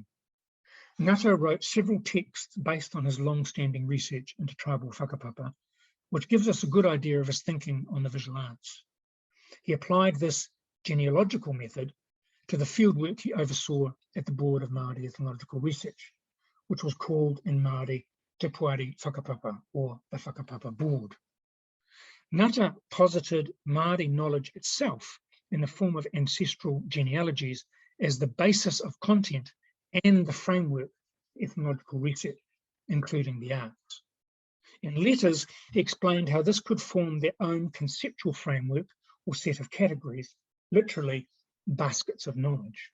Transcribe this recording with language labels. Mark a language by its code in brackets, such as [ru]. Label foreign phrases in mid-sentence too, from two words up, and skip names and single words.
[en] Ngata wrote several texts based on his long-standing research into tribal whakapapa, which gives us a good idea of his thinking on the visual arts. He applied this genealogical method to the fieldwork he oversaw at the Board of Māori Ethnological Research, which was called in Māori Te Puari Whakapapa, or the Whakapapa board. Ngata posited Māori knowledge itself in the form of ancestral genealogies as the basis of content and the framework for ethnological research, including the arts. In letters, he explained how this could form their own conceptual framework or set of categories, literally baskets of knowledge.